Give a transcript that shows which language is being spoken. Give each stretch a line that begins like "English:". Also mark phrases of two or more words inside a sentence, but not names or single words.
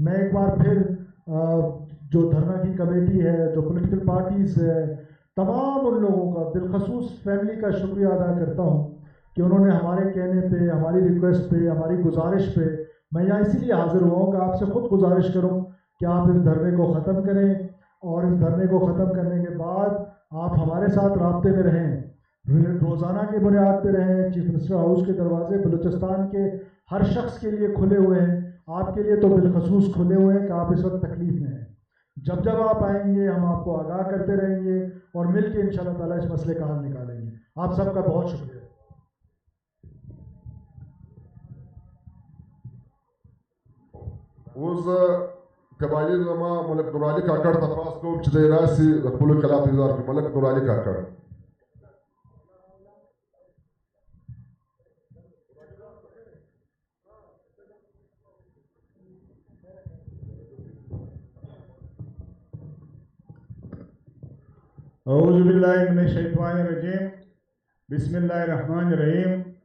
Urdu: میں ایک بار پھر جو دھرنا کی کمیٹی ہے، جو پولیٹیکل پارٹیز ہے، تمام ان لوگوں کا، بالخصوص فیملی کا شکریہ ادا کرتا ہوں کہ انہوں نے ہمارے کہنے پہ، ہماری ریکویسٹ پہ، ہماری گزارش پہ، میں یہاں اسی لیے حاضر ہوا ہوں کہ آپ سے خود گزارش کروں کہ آپ اس دھرنے کو ختم کریں، اور اس دھرنے کو ختم کرنے کے بعد آپ ہمارے ساتھ رابطے میں رہیں، روزانہ کی بنیاد پہ رہیں۔ چیف منسٹر ہاؤس کے دروازے بلوچستان کے ہر شخص کے لیے کھلے ہوئے ہیں، آپ کے لیے تو بالخصوص کھلے ہوئے ہیں کہ آپ اس وقت تکلیف میں ہیں۔ جب جب آپ آئیں گے ہم آپ کو آگاہ کرتے رہیں گے، اور مل کے
Arabic: انشاءاللہ تعالیٰ
Urdu: اس مسئلے کا حل نکالیں گے۔ آپ سب کا بہت شکریہ۔
Pashto: اوس قبایلی زما ملک نور علي کاکړ تپاس کوم چې دی راسي د خپلو خلاف اظهار کوي. ملک نور علي کاکړ.
Arabic: اعوذ باللہ من الشیطان الرجیم، بسم اللہ الرحمن الرحیم۔